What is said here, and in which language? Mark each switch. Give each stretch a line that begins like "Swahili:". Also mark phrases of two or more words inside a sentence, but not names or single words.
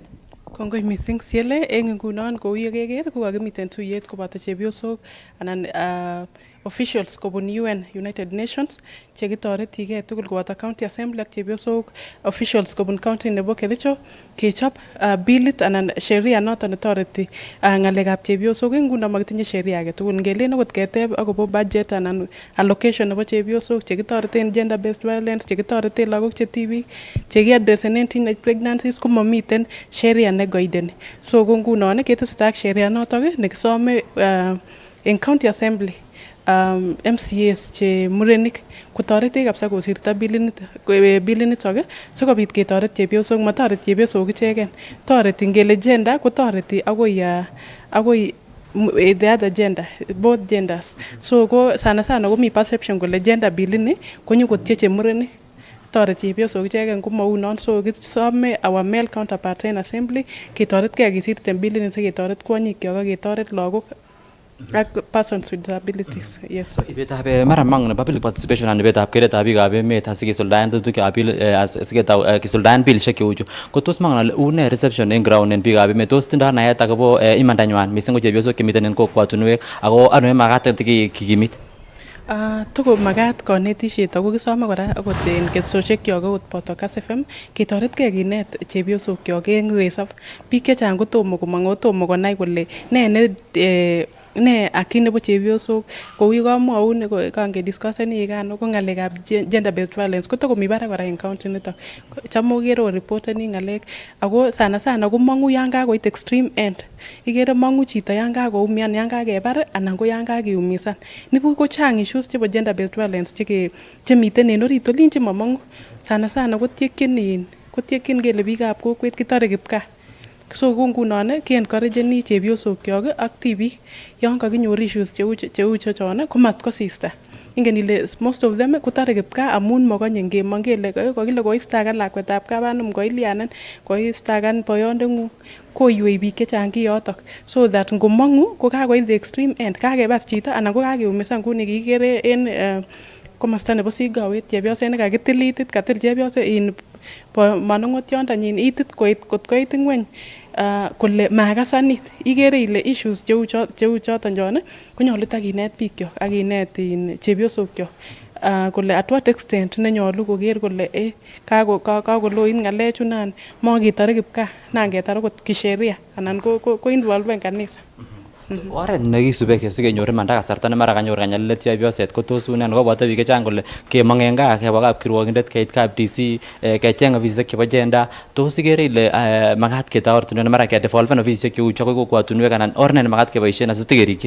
Kipsigis: Kongoi mising Siele, en ngunon kou yekeker ko kakimiten tuyet koboto chepyosok anan officials kobun UN United Nations chekitoretigei tugul koboto County Assembly ak chepyosok officials kobun county nebo Kericho kechob billit anan sheria noton netoreti ng'alekab chepyosok. En nguno makitinye sheria age tugul. Ngelen okot keteb akobo budget anan allocation nebo chepyosok chekitoreten
English: gender based violence,
Kipsigis: chekitoreten lagok che tibik, chekiadressenen
English: teenage pregnancies
Kipsigis: ko mamiten sheria negoideni. So ko ngunon ketesetai ak sheria notok nekisome en County Assembly MCAs che murenik kotoretech kabisa kosirto bilinitok sikobit ketoret chepyosok. Matoret chepyosok icheken, toreti ngele gender kotoreti agoi
English: the other gender, both genders.
Kipsigis: So ko sana komi perception kole gender billini konyokotieche murenik, toreti chepyosok icheken ko maunon. So kisome
English: our male counterparts
Kipsigis: en assembly ketoretkei kisirten billini siketoret kwonyikyok ak ketoret lagok ak
English: persons with disabilities.
Kipsigis: Yes. Ibetab mara mang nebo
English: public participation
Kipsigis: anan ibetab keretab biikab emet asikisuldaen tetutikab bill asiketau kisuldaen billishek cheu chu. Ko tos mangen ale une reception en ground en biikab emet, tos tindoi naet akobo imandanywan mising ko chepyosok chemiten en kokwotunwek ako ano makat kikimit? Tuko makat konetisiet ako kisome kora akot en ketsoshekkyok akot boto Kass FM ketoretkei kinet chepyosokyok en resop. Biik chechang kotomo komong, tomo konai kole ne ne aki nebo chepyosok kou yekamwaun kange discussen ikano ko ng'alekab
English: gender based violence
Kipsigis: kotakomi barak kora en county nito. Cham okere reporteni ng'alek ako sana komong'u yan kakoit
English: extreme end.
Kipsigis: Ikere mong'u chito yan kakoumian, yan kakebar anan ko yan kakeumisan. Nibu ko chang issues chebo
English: gender based violence
Kipsigis: chemiten en orit olin chemomong'u. Sana kotiekyin kele biikab kokwet kitore kipkaa. So ngunon ke-encourageni chepyosokyok ak tibik yon kakinyor issues cheu chechon komat kosista. Ingen ile
English: most of them
Kipsigis: kotore kipkaa amun mokonye ngemong kele kokile koistakan lakwetab kabanum koilianen koistakan boyondeng'ung koiwei biik chechang kiyotok
English: so that
Kipsigis: ngomong'u ko kakoit
English: the extreme end
Kipsigis: kakebar chito anan ko kakeumisan kuni kikere en komosta nebo Sigawet chepyoset nekakitil itit katil chepyoset in manong'otiondanyin itit kot koit ng'weny kole makasanit ikere ile issues cheu choton chon konyolu takinet bikyok ak kinet chepyosokyok kole
English: at what extent
Kipsigis: nenyolu koker kole kakoloit ng'alechu nan moketore kipkaa nan ketar okot kisheria anan ko involven kanisa. Oret nekisubi sikenyor imanda kasarta nemara kanyor kanyalilet chepyoset ko tos unen koboto biik chechang kole kemong en gaa keba kapkirwokindet keit kap DC kecheng ofisisiek chebo gender tos ikere ile makat ketoi ortinwek mara kedevolven ofisisiek cheu cho kokwatunwek anan or ne makat keboisien asitikerikyi.